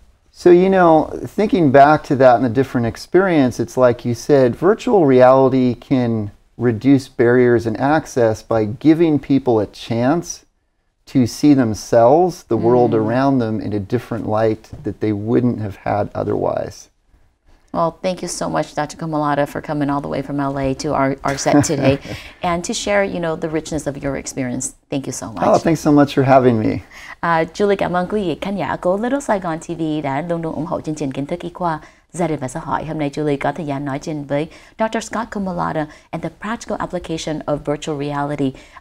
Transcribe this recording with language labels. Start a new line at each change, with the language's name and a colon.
English: So, you know, thinking back to that and the different experience, it's like you said, virtual reality can reduce barriers and access by giving people a chance to see themselves, the world around them, in a different light that they wouldn't have had otherwise. Well, thank you so much, Dr. Comudala, for coming all the way from LA to our set today and to share, you know, the richness of your experience. Thank you so much. Oh, thanks so much for having me.
Vietnamese: Julie cảm ơn quý vị khán giả của Little Saigon TV đã luôn luôn ủng hộ chương trình kiến thức y khoa, gia đình và xã hội. Hôm nay Julie có thời gian nói chuyện với Dr.
English: Scott Comudala and the practical application of virtual reality.